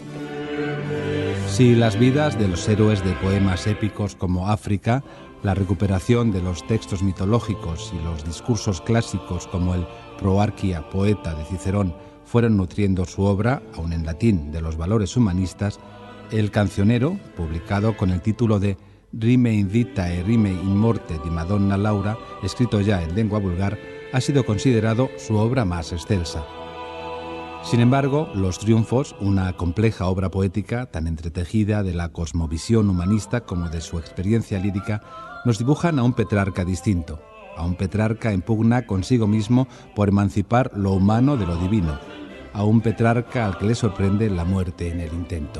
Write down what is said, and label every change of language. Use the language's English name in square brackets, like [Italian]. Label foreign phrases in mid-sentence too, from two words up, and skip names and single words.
[Spanish] Si las vidas de los héroes de poemas épicos como África, la recuperación de los textos mitológicos y los discursos clásicos como el Proarchia Poeta de Cicerón fueron nutriendo su obra, aun en latín, de los valores humanistas, el Cancionero, publicado con el título de Rime in vita e rime in morte di Madonna Laura, escrito ya en lengua vulgar, ha sido considerado su obra más excelsa. Sin embargo, Los Triunfos, una compleja obra poética tan entretejida de la cosmovisión humanista como de su experiencia lírica, nos dibujan a un Petrarca distinto, a un Petrarca en pugna consigo mismo por emancipar lo humano de lo divino, a un Petrarca al que le sorprende la muerte en el intento.